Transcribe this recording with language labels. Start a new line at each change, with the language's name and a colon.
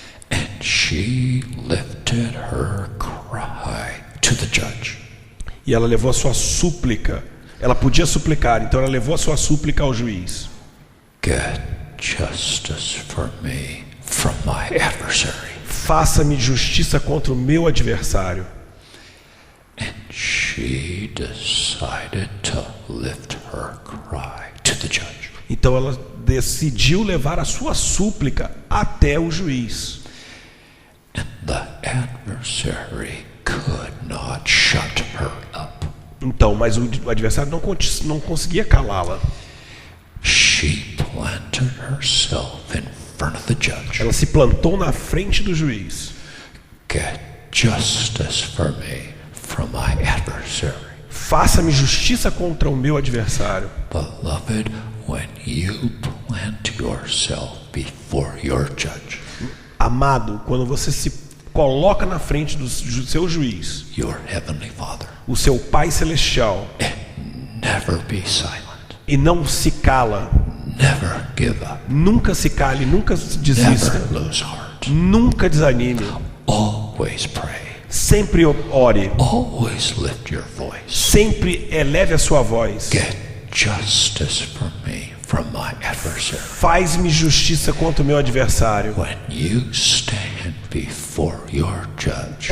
English: And she lifted her cry to the judge.
Portuguese: E ela levou a sua súplica. Ela podia suplicar, então ela levou a sua súplica ao juiz.
English: Get justice for me from my adversary.
Portuguese: Faça-me justiça contra o meu adversário.
English: And she decided to lift her cry to the judge.
Portuguese: Então ela decidiu levar a sua súplica até o juiz.
English: And the adversary could not shut her up.
Portuguese: Então, mas o adversário não conseguia calá-la.
English: She planted herself in front of the judge.
Portuguese: Ela se plantou na frente do juiz.
English: Get justice for me from my adversary.
Portuguese: Faça-me justiça contra o meu adversário.
English: Beloved, when you plant yourself before your judge,
Portuguese: Amado, quando você se coloca na frente do seu juiz,
English: your heavenly Father,
Portuguese: o seu Pai Celestial,
English: never be silent.
Portuguese: e não se cala,
English: Never give up.
Portuguese: nunca se cale, nunca desista,
English: Never lose heart.
Portuguese: nunca desanime,
English: Always pray.
Portuguese: sempre ore,
English: Always lift your voice.
Portuguese: sempre eleve a sua voz.
English: Get justice for me from my adversary.
Portuguese: Faz-me justiça contra o meu adversário.
English: When you stand before your judge